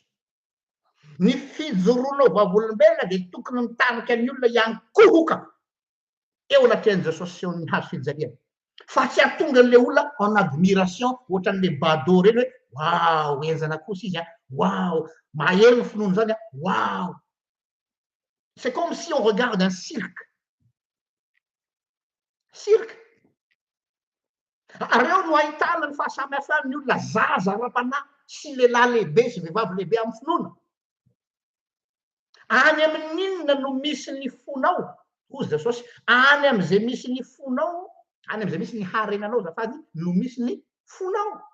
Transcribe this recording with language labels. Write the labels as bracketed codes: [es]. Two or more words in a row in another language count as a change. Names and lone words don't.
[mg] Ny fijoroanao vavolombelona de tokony mitarika ny olona hiankohoka eo anatin'i Jesosy sy eo amin'ny hazo fijaliana. Fa tsy hahatonga an'le olona [fr] en admiration [mg] ohatran'le bado reny hoe wow, enzana kosa izy a, wow, maheno ny finoany zany a, wow. [fr] C'est comme si on regarde un cirque. Cirque. [mg] Reo no ahitana ny fahasamihafan'ny olona zaza ara-panahy sy lehilahy lehibe sy vehivavy lehibe amin'ny finoana. Any amin'inona no misy ny fonao hozy Jesosy, any am'izay misy ny fonao, any am'izay misy ny harenanao zafady no misy ny fonao.